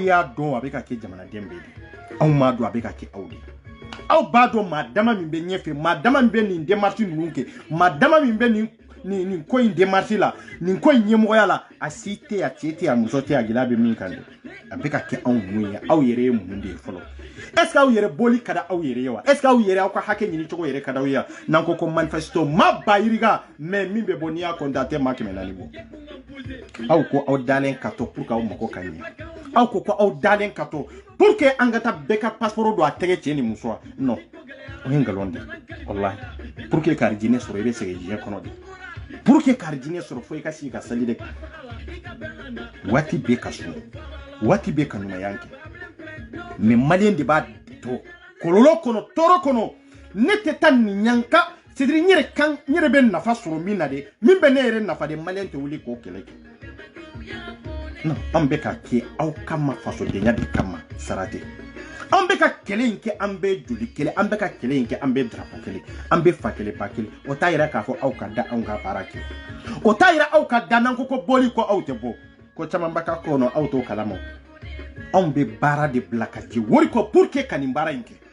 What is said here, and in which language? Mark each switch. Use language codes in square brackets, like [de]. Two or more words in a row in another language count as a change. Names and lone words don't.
[bm] y'a dɔn a bɛ ka kɛ jamanaden bɛɛ de anw m'a dɔn a bɛ ka kɛ aw de ye aw b'a dɔn maa dama min bɛ ɲɛfɛ maa dama min bɛ nin démarche ninnu kɛ maa dama min bɛ nin ko in démarche la nin ko in ɲɛmɔgɔya la a si tɛ a cɛ tɛ a muso tɛ a gɛlɛya bɛ min kan dɛ a bɛ ka kɛ anw mun ye aw yɛrɛ ye mun de ye fɔlɔ [fr] est-ce que [bm] aw yɛrɛ boli ka da aw yɛrɛ ye wa [fr] est-ce que [bm] aw yɛrɛ aw ka hakɛ ɲini cogo yɛrɛ ka da aw ye n'an ko manifesto ma ba yiriga mais min bɛ bɔ n'i y'a constaté ma 400 bɔ aw ko aw dalen ka to [fr] pour que [bm] aw mago ka ɲɛ aw ko aw dalen ka to [fr] pour que [bm] an ka taa bɛɛ ka passeport don a tɛgɛ cɛ ni muso non o ye ngalon de wallahi [fr] pour que [bm] ka jinɛ sɔrɔ i bɛ sɛgɛn diɲɛ kɔnɔ de [fr] pour que [bm] ka jinɛ sɔrɔ fo i ka sigi ka sali de waati bɛ ka sun waati bɛ ka ɲumanya kɛ mais malien de b'a to kololo kono toro kono ne tɛ taa nin ɲanka [fr] c'est à dire [bm] n yɛrɛ bɛ nafa sɔrɔ min na de min bɛ ne yɛrɛ nafa de malien tɛ wuli k'o kɛlɛ kɛ non an bɛ ka kɛ aw kama fasodenya de kama sara tɛ an bɛ ka kɛlɛ in kɛ an bɛ joli kɛlɛ an bɛ ka kɛlɛ in kɛ an bɛ drapeau kɛlɛ an bɛ fa kɛlɛ ba kɛlɛ o t'a yira k'a fɔ aw ka da anw ka baara kɛ o t'a yira aw ka da n'an ko bɔli ko aw tɛ bɔ ko caman b'a ka kɔnɔ aw t'o kalama anw bɛ baara de bila ka ci wari kɔ [fr] pour que [bm] ka nin baara in kɛ